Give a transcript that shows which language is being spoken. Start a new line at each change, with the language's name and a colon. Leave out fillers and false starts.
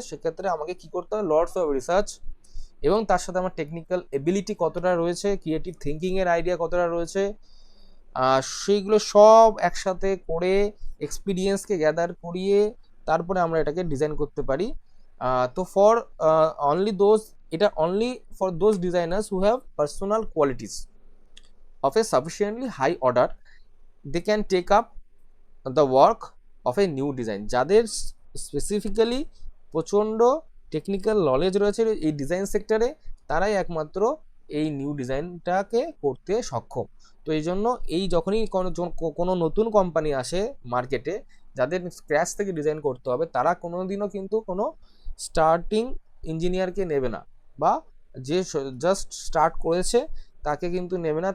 Bangla: সেক্ষেত্রে আমাকে কি করতে হবে,
English: lots of research,
Bangla: এবং তার সাথে আমার টেকনিক্যাল এবিলিটি কতটা রয়েছে, ক্রিয়েটিভ থিঙ্কিংয়ের আইডিয়া কতটা রয়েছে, সেইগুলো সব একসাথে করে এক্সপিরিয়েন্সকে গ্যাদার করিয়ে তারপরে আমরা এটাকে ডিজাইন করতে পারি।
English: তো for only those,
Bangla: এটা
English: Only for those designers who have personal qualities of a sufficiently high order, they can take up the work of a new design।
Bangla: যাদের স্পেসিফিক্যালি প্রচণ্ড টেকনিক্যাল নলেজ রয়েছে এই ডিজাইন সেক্টরে, তারাই একমাত্র এই নিউ ডিজাইনটাকে করতে সক্ষম। তো এই জন্য এই যখনই কোনো নতুন কোম্পানি আসে মার্কেটে, যাদের স্ক্র্যাচ থেকে ডিজাইন করতে হবে, তারা কোনোদিনও কিন্তু কোনো স্টার্টিং ইঞ্জিনিয়ারকে নেবে না, বা যে জাস্ট স্টার্ট করেছে তাকে কিন্তু নেবে না।